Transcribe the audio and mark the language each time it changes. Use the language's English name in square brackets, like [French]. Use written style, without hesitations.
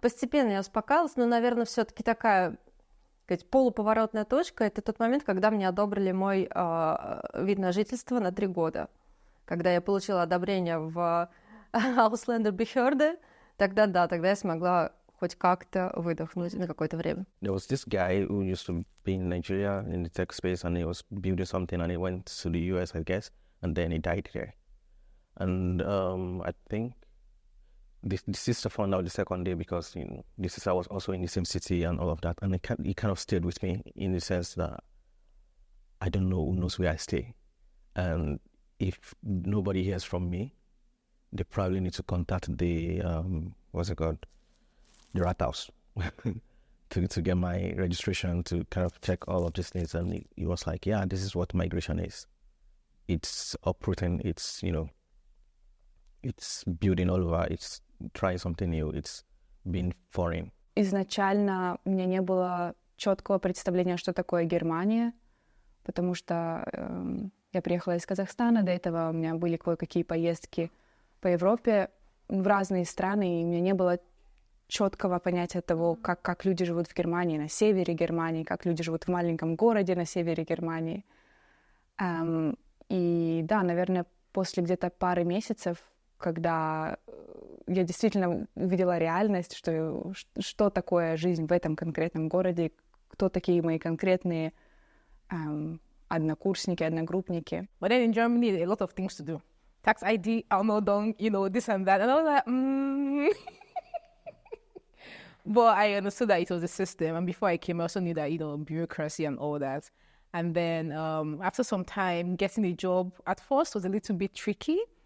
[Russian] Постепенно я успокаивалась, но, наверное, все-таки такая, сказать, полуповоротная точка — это тот момент, когда мне одобрили мой вид на жительство на 3 года. Когда я получила одобрение в Ausländerbehörde, тогда я смогла хоть как-то выдохнуть на какое-то время. [English] There was this guy who used to be in Nigeria in the tech space, and he was building something, and he went to the US, I guess, and then he died there. And I think the sister found out the second day, because the sister was also in the same city and all of that, and it kind of stayed with me in the sense that I don't know who knows where I stay. And if nobody hears from me, they probably need to contact the, what's it called? The rat house to get my registration, to kind of check all of these things. And he was like, yeah, this is what migration is. It's uprooting, it's, it's building all over, it's trying something new, it's being foreign. [Russian] Изначально у меня не было четкого представления, что такое Германия, потому что я приехала из Казахстана, до этого у меня были кое-какие поездки по Европе в разные страны, и у меня не было четкого понятия того, как люди живут в Германии, на севере Германии, как люди живут в маленьком городе на севере Германии. И да, наверное, после где-то пары месяцев, когда я действительно увидела реальность, что такое жизнь в этом конкретном городе, кто такие мои конкретные однокурсники, одногруппники. [English] But then in Germany, a lot of things to do. Tax ID, Almodong, this and that. And I was like, But I understood that it was a system. And before I came, I also knew that, bureaucracy and all that. And then after some time, getting a job at first was a little bit tricky.